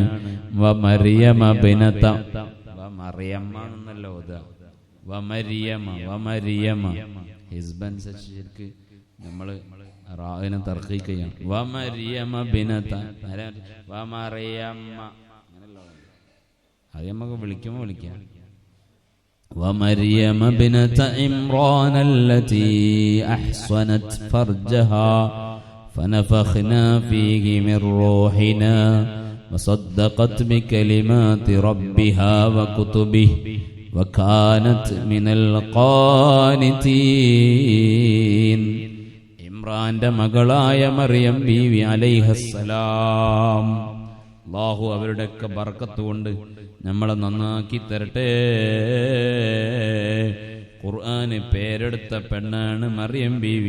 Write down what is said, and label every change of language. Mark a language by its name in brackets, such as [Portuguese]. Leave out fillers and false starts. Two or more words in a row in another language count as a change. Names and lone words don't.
[Arabic] ومريم بنت, [Malayalam] വമറിയമ്മന്നല്ലോ ഇത്, വമരിയമ ഹിസ്ബനുസരിച്ച് നമ്മള് റാവിനെ തർക്കീക്ക് ചെയ്യാം. [Arabic] ومريم بنت, [Malayalam] വമറിയമ്മ അങ്ങനല്ലോ, അത് നമുക്ക് വിളിക്കുമ്പോ വിളിക്കാം. [Arabic] ومريم بنت عمران التي أحصنت فرجها فنفخنا فيه من روحنا وصدقت بكلمات ربها وكتبه وكانت من القانتين. [Malayalam] ഇമ്രാന്റെ മകളായ മറിയം ബീവി അലൈഹിസ്സലാം, അല്ലാഹു അവരുടെയൊക്കെ ബർക്കത്ത് കൊണ്ട് നമ്മളെ നന്നാക്കി തരട്ടെ. ഖുർആന് പേരെടുത്ത പെണ്ണാണ് മറിയം ബീവി.